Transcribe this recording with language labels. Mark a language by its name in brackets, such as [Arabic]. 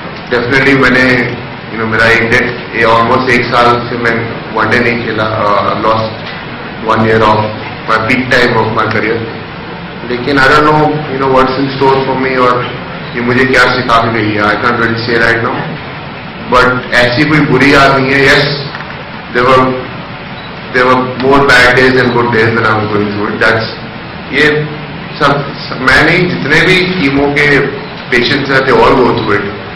[English] Definitely मैंने मेरा almost 1 [Hindi] साल से मैं वनडे नहीं खेला, [English] lost 1 year of my peak time of my career. लेकिन I don't know what's in store for me, [Hindi] और ये मुझे क्या सिखा के गई है, [English] I can't really say right now. [Hindi] But ऐसी कोई बुरी याद नहीं है. [English] Yes, there were more bad days than good days when I was going through it. [Hindi] ये सब मैं नहीं, जितने भी कीमो के पेशेंट्स हैं, [English] they all go through it.